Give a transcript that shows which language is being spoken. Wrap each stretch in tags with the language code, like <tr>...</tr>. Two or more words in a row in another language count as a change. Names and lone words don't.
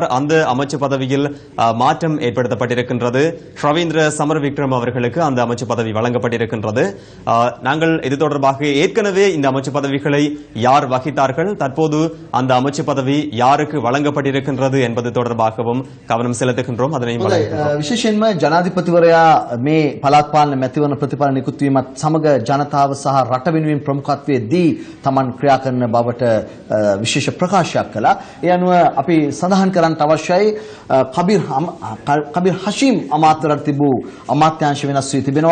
<ta>அந்த அமைச்சு பதவியில் மாற்றம் ஏற்படுத்தப்பட்டிருக்கின்றது. ரவீந்திர சமரவிக்ரம் அவர்களுக்கு அந்த அமைச்சு பதவி வழங்கப்பட்டிருக்கின்றது. நாங்கள் இது தொடர்பாக ஏற்கனவே இந்த அமைச்சு பதவிகளை யார் வகித்தார்கள், தற்போது அந்த அமைச்சு பதவி யாருக்கு வழங்கப்பட்டிருக்கின்றது என்பது தொடர்பாகவும் கவனம் செலுத்துகின்றோம். அதனையும்</ta> <si>විශේෂයෙන්ම ජනාධිපතිවරයා මේ පළාත් පාලන මැතිවරණ ප්‍රතිඵල නිකුත් වීමත් සමග ජනතාව සහ රට වෙනුවෙන් ප්‍රමුඛත්වයේ දී තමන් ක්‍රියා කරන බවට විශේෂ ප්‍රකාශයක් කළා. ඒ අනුව අපි සඳහන් කරන්නට අවශ්‍යයි කබීර් හෂීම් අමාත්‍යවරයාට තිබූ අමාත්‍යාංශ වෙනස් වී තිබෙනවා.</si>